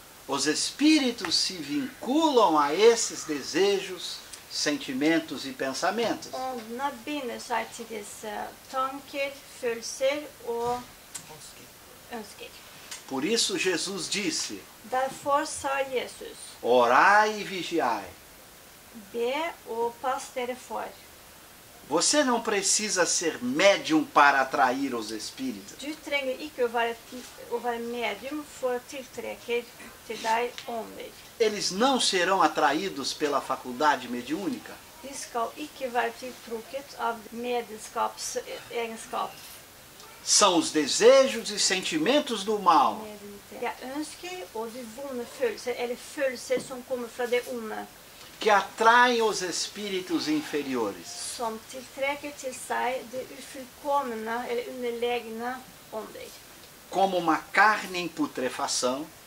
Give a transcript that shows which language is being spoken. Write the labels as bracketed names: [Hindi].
[Portuguese] Os espíritos se vinculam a esses desejos, sentimentos e pensamentos. [Norwegian] Åndene binder seg til disse tanker, følelser og ønsker. [Portuguese] Por isso Jesus disse: [Norwegian] Derfor sa Jesus, [Portuguese] orai e vigiai. [Norwegian] be og pass dere for. [Portuguese] Você não precisa ser médium para atrair os espíritos. [Norwegian] Du trenger ikke å være medium for å tiltrekke til deg ånder. [Portuguese] Eles não serão atraídos pela faculdade mediúnica. [Norwegian] De skal ikke være tiltrukket av mediumskapsegenskap. [Portuguese] São os desejos e sentimentos do mal [Norwegian] Det er ønsker og de vonde følelser, eller følelser som kommer fra det onde, [Portuguese] que atraem os espíritos inferiores. [Norwegian] som tiltrekker til seg det ufullkomne eller underlegne ånder. [Portuguese] Como uma carne em putrefação